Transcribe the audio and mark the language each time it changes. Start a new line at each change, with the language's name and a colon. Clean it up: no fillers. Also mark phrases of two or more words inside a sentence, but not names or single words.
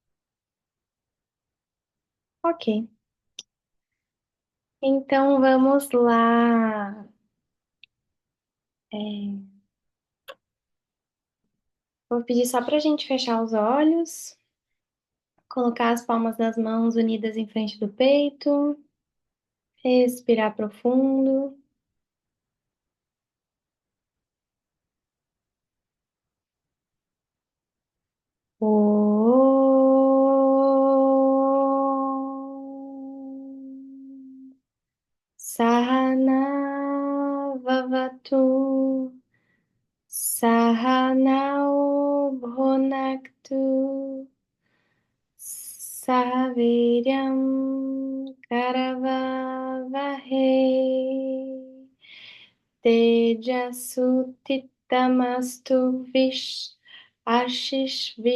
Portuguese: Ok, então vamos lá. É, vou pedir só para a gente fechar os olhos, colocar as palmas das mãos unidas em frente do peito, respirar profundo.
Sanskrit: Om. Sahana Vavatu Sahanao Bhunaktu Sahaviryam Karavavahe Tejasutitamastu Ashish